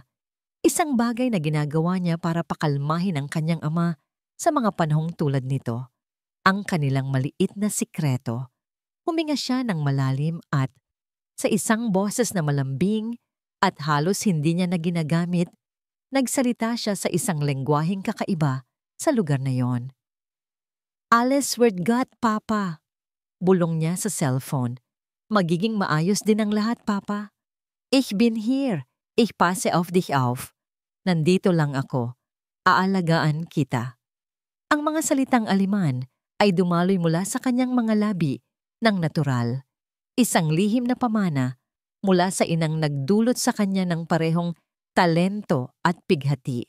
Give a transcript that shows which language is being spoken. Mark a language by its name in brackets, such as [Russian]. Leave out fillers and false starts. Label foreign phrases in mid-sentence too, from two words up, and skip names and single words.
[Filipino] Isang bagay na ginagawa niya para pakalmahin ang kanyang ama sa mga panahong tulad nito. Ang kanilang maliit na sikreto. Huminga siya ng malalim at, sa isang boses na malambing at halos hindi niya na ginagamit, nagsalita siya sa isang lengguwaheng kakaiba sa lugar na yon. [German] "Alles wird gut, Papa." [Filipino] Bulong niya sa cellphone. "Magiging maayos din ang lahat, Papa. [German] Ich bin hier. Ich passe auf dich auf. [Filipino] Nandito lang ako. Aalagaan kita." Ang mga salitang Aleman ay dumaloy mula sa kanyang mga labi ng natural. Isang lihim na pamana mula sa inang nagdulot sa kanya ng parehong talento at pighati.